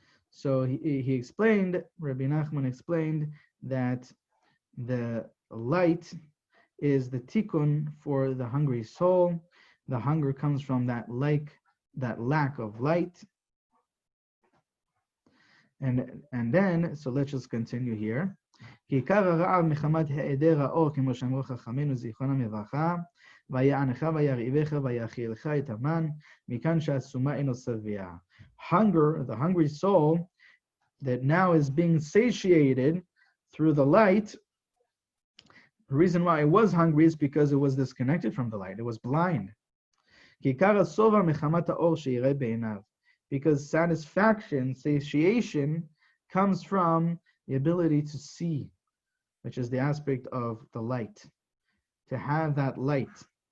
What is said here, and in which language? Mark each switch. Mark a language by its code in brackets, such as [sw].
[en] So he explained, Rabbi Nachman explained that the light is the tikkun for the hungry soul. The hunger comes from that lack of light. And then, so let's just continue here. [he] כעיקר הרעב מחמת היעדר האור, כמו שאמרו חכמינו זיכרונם לברכה, ויענך וירעיבך ויאכילך את המן, מכאן שהסומה אינו שבע. [en] Hunger, the hungry soul, that now is being satiated through the light. The reason why it was hungry is because it was disconnected from the light. It was blind. [he] כעיקר השובע מחמת האור שיראה בעיניו. [en] Because satisfaction, satiation, comes from the ability to see, which is the aspect of the light, to have that light.